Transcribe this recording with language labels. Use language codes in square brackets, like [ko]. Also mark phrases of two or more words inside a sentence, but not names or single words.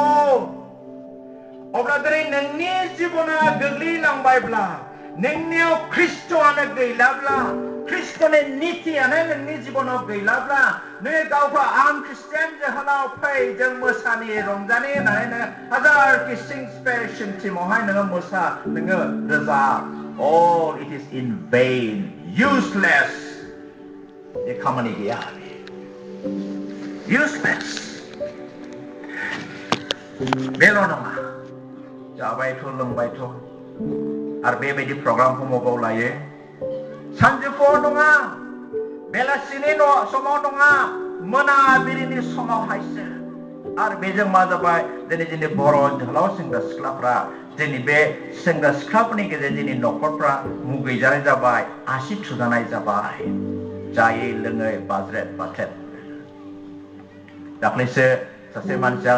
[brx] अब्ला दिनै नोंनि जिबना गोग्लैलांबायब्ला नोंनियाव ख्रिस्ट'आनो गैलाब्ला ख्रिस्ट'नि नितियानो नोंनि जिबनाव गैलाब्ला नोङो गावखौ आं ख्रिस्टियान जोहोलाव फै जों मोसानि रंजानि होननानै नोङो हाजारखि सिंस्पेरेसन टिमावहाय नोङो मोसा नोङो रोजाब [en] all it is in vain useless [brx] बे खामानि गैया useless बेल' नङा जाबायथ' लोंबायथ' आरो बेबायदि प्रग्रामखौ मबाव लायो सानजौफुआव नङा बेलासिनि समाव नङा मोनाबिलिनि समावहायसो आरो बेजों मा जाबाय दिनै जोंनि बर' जोहोलाव सेंग्रा सिख्लाफ्रा जोंनि बे सेंग्रा सिख्लाफोरनि गेजेरजों जोंनि न'खरफ्रा मुगैजानाय जाबाय आसि थुजानाय जाबाय जायै लोङै बाज्रेद बाथ्रेद दाख्लैसो सासे मानसिया